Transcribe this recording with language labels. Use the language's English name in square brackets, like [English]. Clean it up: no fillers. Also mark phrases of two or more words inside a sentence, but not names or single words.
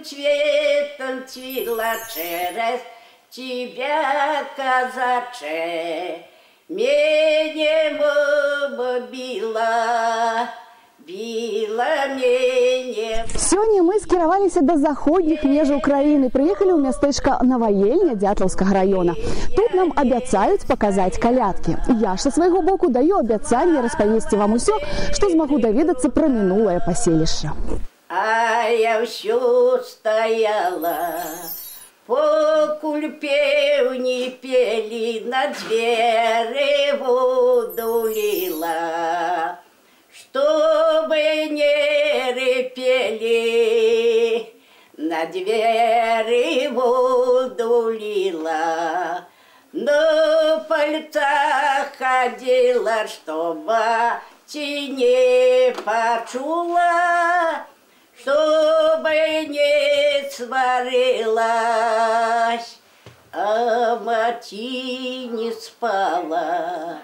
[Russian] цветом цвела через тебя, казаче, меня мама била меня. [Belarusian] Сёння мы скіраваліся да заходніх межаў краіны, прыехалі ў мястэчка Новаельня Дятлаўскага раёна. Тут нам абяцаюць паказаць калядкі. Я ж са свайго боку даю абяцанне распавесці вам усё, што змагу даведацца пра мінулае паселішча. А я ўсё стаяла, покуль пеўні пелі, на дзверы воду ліла. [Russian] Чтобы не репели, на двери воду лила, но пальца ходила, чтобы не почула, чтобы не сварилась, а мать не спала.